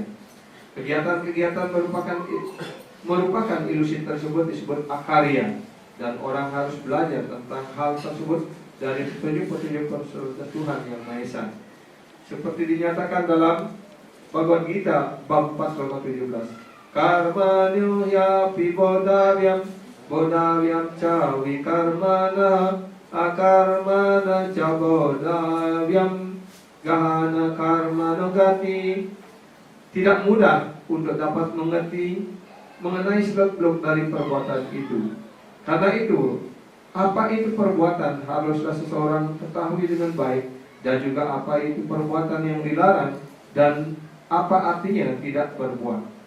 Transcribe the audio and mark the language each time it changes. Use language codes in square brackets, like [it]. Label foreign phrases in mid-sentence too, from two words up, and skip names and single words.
[id] Kegiatan-kegiatan merupakan ilusi tersebut disebut akarya, dan orang harus belajar tentang hal tersebut dari petunjuk-petunjuk Tuhan Yang Maha Esa. Seperti dinyatakan dalam Bhagavad Gita bab 4 ayat 17. [sa] Karmanyo yapi bodhavyam ca vikarmana akarmana ca bodhavyam gahana karmano gati. [id] Tidak mudah untuk dapat mengerti mengenai seluk-beluk dari perbuatan itu. Karena itu, apa itu perbuatan haruslah seseorang ketahui dengan baik, dan juga apa itu perbuatan yang dilarang dan apa artinya tidak berbuat.